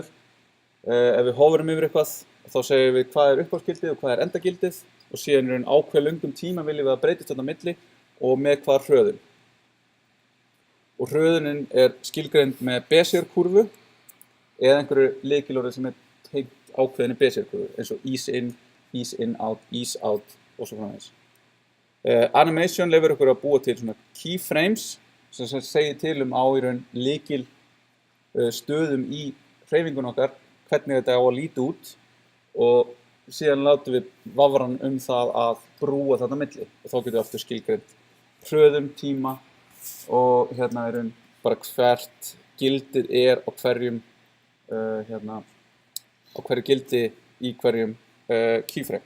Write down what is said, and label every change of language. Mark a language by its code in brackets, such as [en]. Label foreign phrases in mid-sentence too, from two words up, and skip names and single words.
[is] Ef við hoverum yfir eitthvað þá segum við hvað er upphafsgildið og hvað er endagildið og síðan er ákveð löngum tíma viljum við að breytist þarna á milli og með hvað hröðun. Og hröðunin er skilgreind með Bézier-kúrfu eða einhverju lykilorði sem er tengt ákveðinni Bézier-kúrfu eins og [en] ease in, out, ease out [is] og svo framvegis. Animation leyfir okkur að búa til svona keyframes sem segir til á í raun lykil stöðum í hreyfingun okkar hvernig þetta á að líta út og síðan látum við vafran það að brúa þarna milli og þá getum við aftur skilgreint hröðun, tíma og er raun bara hvert gildið er á hverjum á hverju gildi í hverjum keyframe.